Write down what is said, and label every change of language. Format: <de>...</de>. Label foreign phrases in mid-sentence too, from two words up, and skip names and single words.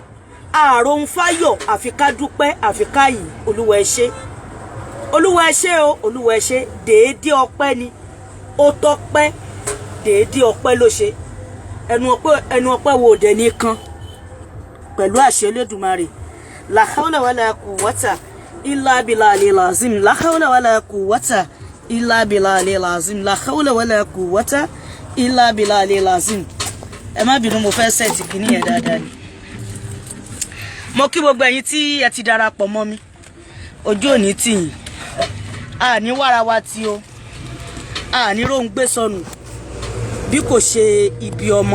<yo>Àròhun fáyọ̀, àfi ká dúpẹ́, àfi ká yìn. Olúwa ẹ ṣé. Olúwa ẹ ṣé o, Olúwa ẹ ṣé. Déédé ọpẹ́ ni. Ó tọ́pẹ́, déédé ọpẹ́ ló ṣe. Ẹnu ọpẹ́ wo dẹ̀ nìkan. Pẹ̀lú àṣẹ Elédùmarè.</yo> <ar>لا حول ولا قوة إلا بالله العظيم. لا حول ولا قوة إلا بالله العظيم. لا حول ولا قوة إلا بالله العظيم.</ar> <yo>Ẹ má bínú, mo fẹ́ set kíní yẹn dáadáa ni. Mo kí gbogbo ẹ̀yin tí ẹ ti darapọ̀ mọ́ mi. Ojú òní tì yín. A ní wára wa tí o. A ní rohun gbé sọnù. Bí kò ṣe ibi ọmọ.</yo>